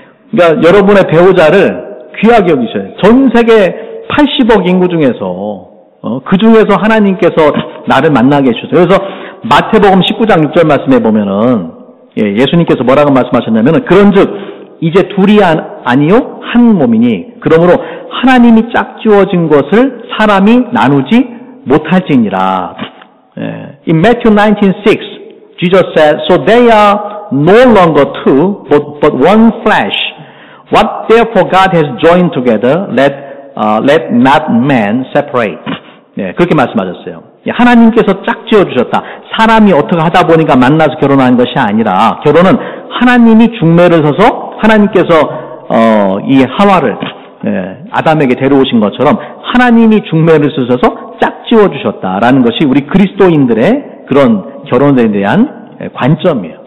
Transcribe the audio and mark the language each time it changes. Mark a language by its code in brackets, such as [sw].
[ko] 그러니까 여러분의 배우자를 귀하게 여기셔요. 전 세계 80억 인구 중에서, 그 중에서 하나님께서 나를 만나게 해주셨어요. 그래서 마태복음 19장 6절 말씀에 보면은, 예수님께서 뭐라고 말씀하셨냐면은, 그런즉 이제 둘이 아니요 한 몸이니, 그러므로 하나님이 짝지어진 것을 사람이 나누지 못할지니라. [en] In Matthew 19:6, Jesus said, "So they are no longer two, but one flesh. What therefore God has joined together, let not man separate." [ko] 네, 그렇게 말씀하셨어요. 하나님께서 짝지어 주셨다. 사람이 어떻게 하다 보니까 만나서 결혼한 것이 아니라, 결혼은 하나님이 중매를 서서 하나님께서 이 하와를 아담에게 데려오신 것처럼 하나님이 중매를 쓰셔서 짝지어 주셨다라는 것이 우리 그리스도인들의 그런 결혼에 대한 관점이에요.